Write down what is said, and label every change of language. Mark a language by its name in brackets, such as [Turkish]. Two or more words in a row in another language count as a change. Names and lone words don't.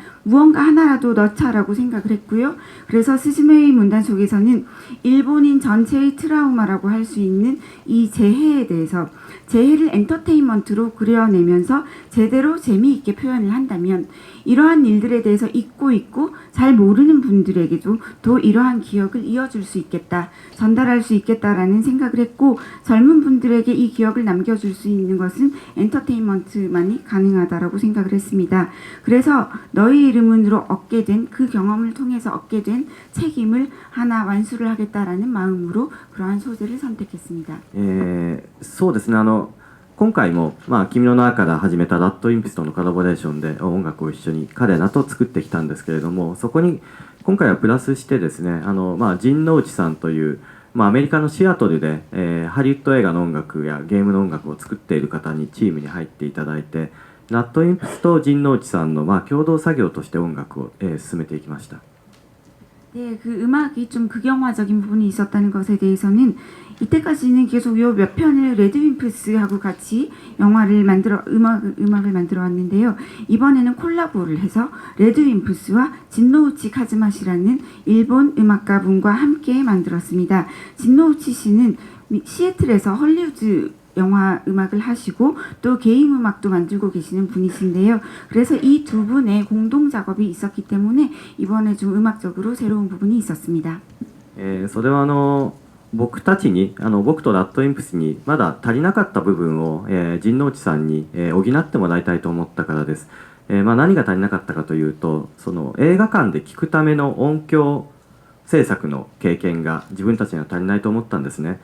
[Korean] 무언가 하나라도 넣자라고 생각을 했고요. 그래서 스즈메의 문단 속에서는 일본인 전체의 트라우마라고 할 수 있는 이 재해에 대해서 재해를 엔터테인먼트로 그려내면서 제대로 재미있게 표현을 한다면 이러한 일들에 대해서 잊고 있고 잘 모르는 분들에게도 또 이러한 기억을 이어줄 수 있겠다, 전달할 수 있겠다라는 생각을 했고 젊은 분들에게 이 기억을 남겨줄 수 있는 것은 엔터테인먼트만이 가능하다라고 생각을 했습니다. 그래서 너의 이름으로 얻게 된 그 경험을 통해서 얻게 된 책임을 하나 완수를 하겠다라는 마음으로 그러한 소재를 선택했습니다. [Japanese] そうですね、今回も、まあ、君の名から始めたラッドインプスとのコラボレーションで音楽を一緒に彼らと作ってきたんですけれども、そこに今回はプラスしてですね、まあ、陣内さんという、まあ、アメリカのシアトルで、ハリウッド映画の音楽やゲームの音楽を作っている方にチームに入っていただいて、ラッドインプスと陣内さんの、まあ、共同作業として音楽を、進めていきました。 [Korean] 네, 그 음악이 좀 극영화적인 부분이 있었다는 것에 대해서는 이때까지는 계속 요 몇 편을 레드윈프스하고 같이 영화를 음악을 만들어 왔는데요. 이번에는 콜라보를 해서 레드윈프스와 진노우치 카즈마시라는 일본 음악가 분과 함께 만들었습니다. 진노우치 씨는 시애틀에서 헐리우드 영화 음악을 하시고 또 게임 음악도 만들고 계시는 분이신데요. 그래서 이 두 분의 공동 작업이 있었기 때문에 이번에 좀 음악적으로 새로운 부분이 있었습니다. [Japanese] それは僕たちに僕とラッドインプスにまだ足りなかった部分を、陣内さんに、補ってもらいたいと思ったからです。まあ、何が足りなかったかというとその映画館で聴くための音響制作の経験が自分たちには足りないと思ったんですね。